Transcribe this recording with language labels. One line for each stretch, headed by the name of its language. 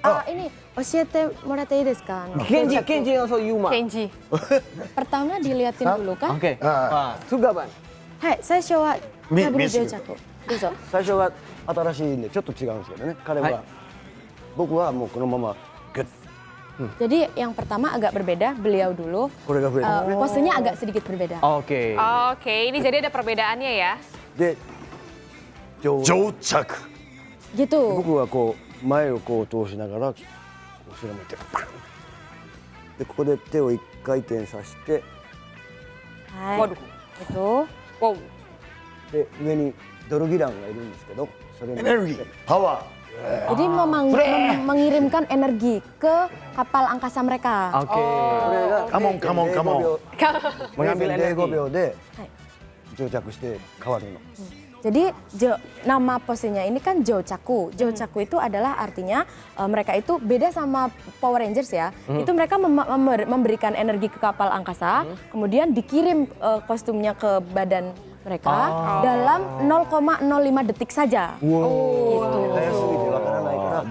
Indonesian: Ini,
Japanese: 教えてもらっていいですか?
English: Kenji also Yuma. Kenji.
Indonesian: Pertama dilihatin dulu kan? Oke. Ah. Sugaban.
Japanese: はい、最初はみダブル見せて定着。どうぞ。最初が新しいんでちょっと違うんですけどね彼は、はい僕はもうこのままグッ
Indonesian: Jadi yang pertama agak berbeda, beliau dulu.
Japanese: これが増えたのね、
Indonesian: Posenya agak sedikit berbeda. Oke. Oke, ini jadi ada perbedaannya ya.
Japanese: で上定着
Indonesian: Gitu.
Japanese: 僕はこう前をこう通しながら後ろ向いてパンでここで手を一回転させて Hai.
Indonesian: Waduh. Itu. Wow.
Japanese: で上にドルギランがいるんですけどそれにエネルギーパワ
Indonesian: Jadi mengirimkan energi ke kapal angkasa mereka. Oke.
Japanese: これがカモンカモンカモン Mengambil energi. 0.05秒ではい定着して変わるの
Indonesian: Jadi nama posenya ini kan Jochaku. Jochaku itu adalah artinya mereka itu beda sama Power Rangers ya. Itu mereka memberikan energi ke kapal angkasa, kemudian dikirim kostumnya ke badan mereka dalam 0,05 detik saja.
Japanese: 早すぎてわからないから